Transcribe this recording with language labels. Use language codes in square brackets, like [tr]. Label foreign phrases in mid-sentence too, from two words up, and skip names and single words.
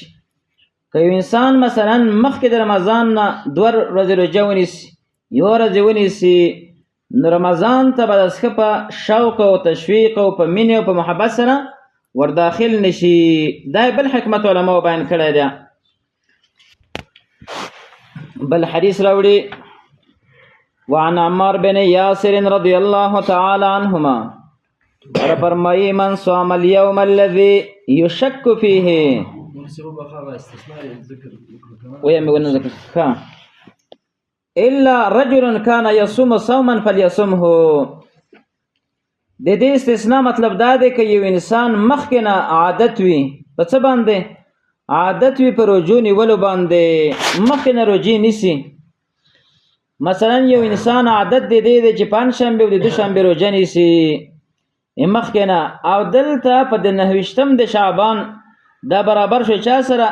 [ps] که یو انسان مثلا مخکې د رمضان نه 2 ورځې روژه ونیسي، 1 ورځ ونیسي، نو رمضان ته به داسې ښه په شوق او تشویق او په مینې او په محبت سره ورداخل نشي. دا بل حکمت علماو بیان کړی دی. بل حدیث راوړي [ar] وعن عمار بن یاسر رضی الله تعالی عنهما فرمایي من صام اليوم الذي يشك فيه الا رجل كان يصوم صوما فليصمه. [ps] د دې استثناء مطلب دا دی که یو انسان مخکې نه عادت وي په څه باندې؟ عادت وي په روژو نیولو باندې، مخکې نه روژې نیسي. مثلا یو انسان عادت دی چې پنجشنبې او د دوشنبې روژه نیسي مخکې نه، او دلته په د 29 د شعبان دا برابر شو چا سره؟